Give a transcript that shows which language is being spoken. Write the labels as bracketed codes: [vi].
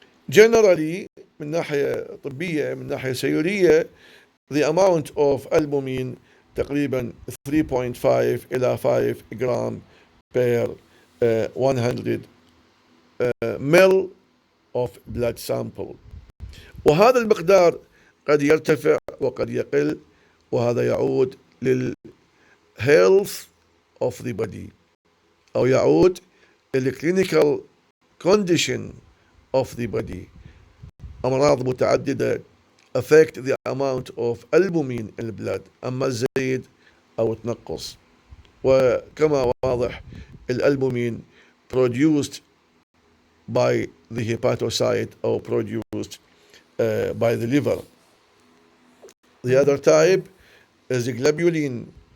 [en] Generally [ar] من ناحية طبية من ناحية سيولية [en] the amount of albumin [ar] تقريبا 3.5 إلى 5 جرام [en] per 100 ml of blood sample. [ar] وهذا المقدار قد يرتفع وقد يقل، وهذا يعود لل [en] health of the body [ar] أو يعود لل [en] clinical condition of the body. [ar] أمراض متعددة [en] affect the amount of albumin in the blood، [ar] أما الزيد أو تنقص. وكما واضح الألبومين [en] produced by the hepatocyte or produced by the liver. The other type is the globulin.